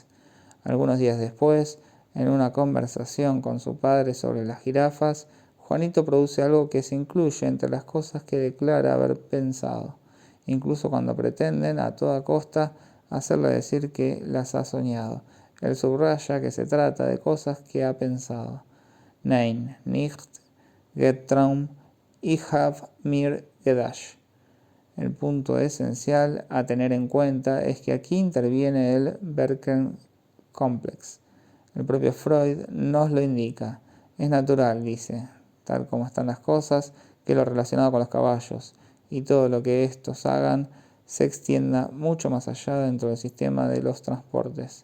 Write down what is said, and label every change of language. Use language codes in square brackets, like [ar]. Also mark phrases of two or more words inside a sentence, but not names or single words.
[es] Algunos días después, en una conversación con su padre sobre las jirafas, Juanito produce algo que se incluye entre las cosas que declara haber pensado, incluso cuando pretenden a toda costa hacerle decir que las ha soñado. Él subraya que se trata de cosas que ha pensado. [de] Nein, nicht getraum, ich hab mir gedacht. [es] El punto esencial a tener en cuenta es que aquí interviene el Berken-Komplex. El propio Freud nos lo indica. Es natural, dice, tal como están las cosas, que lo relacionado con los caballos y todo lo que estos hagan se extienda mucho más allá dentro del sistema de los transportes.